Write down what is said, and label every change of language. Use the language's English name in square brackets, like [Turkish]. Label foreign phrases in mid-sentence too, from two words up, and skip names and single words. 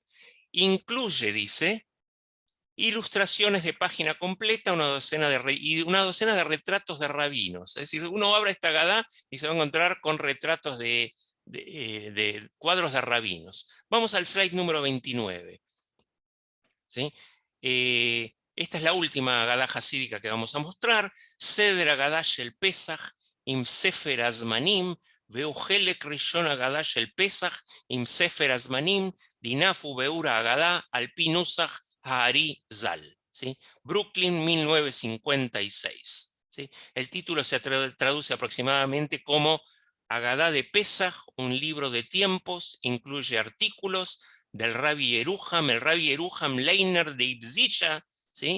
[Spanish] Incluye, dice, ilustraciones de página completa, y una docena de retratos de rabinos. Es decir, uno abre esta Agadá y se va a encontrar con retratos de cuadros de rabinos. Vamos al slide número 29. ¿Sí? Esta es la última Agadá hasídica que vamos a mostrar. Seder Agadá shel Pesach im Sefer Azmanim, veu Helek Rishon Agadá shel Pesach im Sefer Azmanim, dinafu beura Agadá al pi nusach Ha'ari Zal. ¿Sí? Brooklyn, 1956. ¿Sí? El título se traduce aproximadamente como Agadá de Pesach, un libro de tiempos, incluye artículos del Rabbi Yeruham, el Rabbi Yeruham Leiner de Ibzisha, ¿sí?